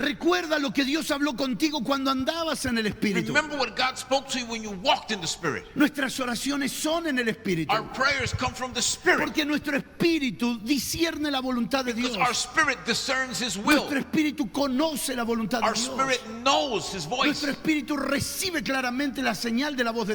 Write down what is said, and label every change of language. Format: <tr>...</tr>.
<es>Recuerda lo que Dios habló contigo cuando andabas en el espíritu.</es> <en>Remember what God spoke to you when you walked in the spirit.</en> <es>Nuestras oraciones son en el espíritu.</es> <en>Our prayers come from the spirit.</en> <es>Porque nuestro espíritu discierne la voluntad de Dios.</es> <en>Because our spirit discerns His will.</en> <es>Nuestro espíritu conoce la voluntad de</es> <en>Our</en> <es>Dios.</es> <en>spirit knows His voice.</en> <es>Nuestro espíritu recibe claramente la señal de la voz de</es>